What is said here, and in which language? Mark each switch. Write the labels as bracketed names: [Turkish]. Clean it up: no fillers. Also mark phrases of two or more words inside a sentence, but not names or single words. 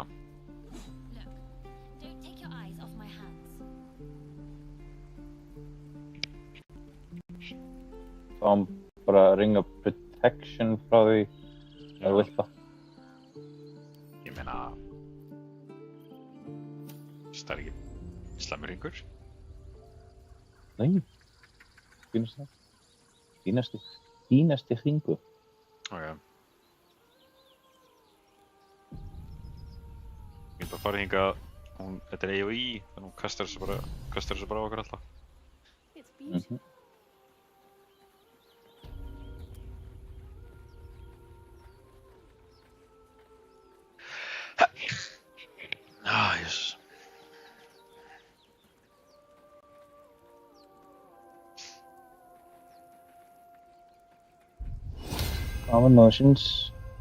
[English] Look, don't take your eyes off my hands. [Icelandic] Fáum bara ring of protection frá því ef þú vilt það. Ég meina, það er ekki slæmur ringur. Nei. Fínast það. Fínasti hringur. Ok. Ég er bara að fara hingað, þetta er AOE, þannig hún kastar þessu bara á okkur alltaf. [English] It's beautiful. Jesus. Calm emotions.